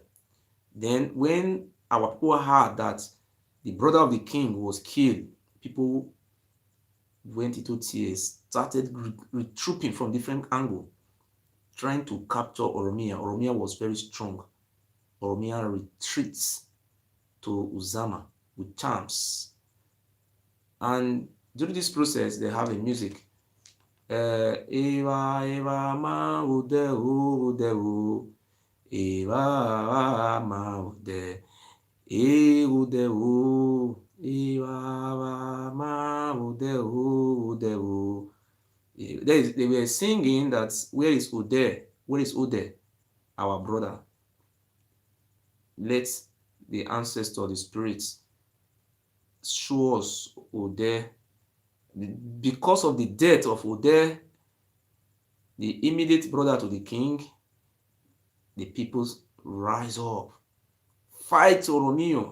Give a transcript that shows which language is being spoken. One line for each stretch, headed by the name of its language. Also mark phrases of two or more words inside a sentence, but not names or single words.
English: Then when our people heard that the brother of the king was killed, people went into tears, started retrooping from different angles, trying to capture Oromia. Oromia was very strong. Oromia retreats to Uzama with charms. And during this process, they have a music.
Bini: Ewa, ewa, ma, ude, ude, ewa, ma, ude, ude, ewa, ma, ude.
English: They were singing that, where is Ude? Where is Ude? Our brother. Let the ancestor, the spirits, show us Ude. Because of the death of Ude, the immediate brother to the king, the people rise up, fight Oromia.